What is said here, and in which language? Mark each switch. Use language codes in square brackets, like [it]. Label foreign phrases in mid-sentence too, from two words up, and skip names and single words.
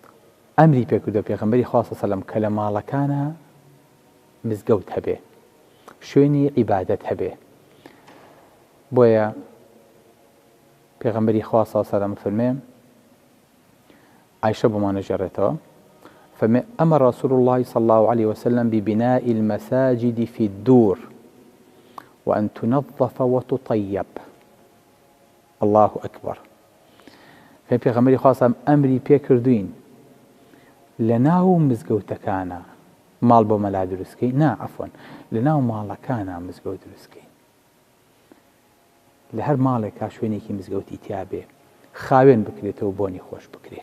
[ckb] بۆیە ئەمری پێکردو پێغەمبەری خوا [ar] صلی الله علیه وسلم [ckb] کە لە ماڵەکانە مزگەوت هەبێ، شوێنی عیبادەت هەبێ. بۆیە پێغەمبەری خوا [ar] صلی الله علیه وسلم [ckb] فەرمێ، عایشە بۆمانە ژێڕێتەوە، فەرمێ ئەمەر [ar] رسول الله صلى الله عليه وسلم ببناء المساجد في الدور وأن تنظف وتطيب. الله أكبر. [ckb] پێغەمبەری خوا [ar] صلی الله عليه وسلم [ckb] ئەمری پێکردوین لە ناو مزگەوتەکانە ماڵ بۆ مەلا دروستکەین، نا عەفوەن، لە ناو ماڵەکانە مزگەوت دروستکەین. لە هەر ماڵێکا شوێنێکی مزگەوتی تیا بێ، خاوێن بکرێتەوە بۆنی خۆش بکرێ.